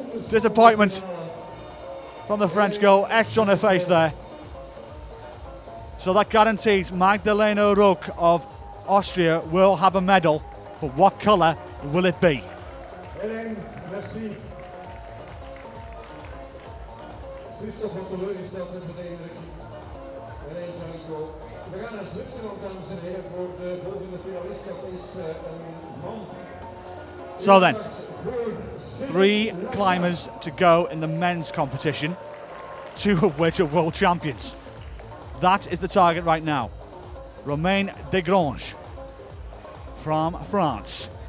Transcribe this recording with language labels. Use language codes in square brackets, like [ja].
[en] Disappointment from the French girl, etched on her face there. So that guarantees Magdalena Rook of Austria will have a medal, but what colour will it be? [fr] Helene, merci. [nl] Ze is toch wat teleurgesteld in de indruk. Helene Janiko. We gaan naar Zwitserland, dames en heren, voor de volgende finalist. Dat is een man. [en] So then, 3 climbers to go in the men's competition, 2 of which are world champions. That is the target right now. Romain Desgrange from France.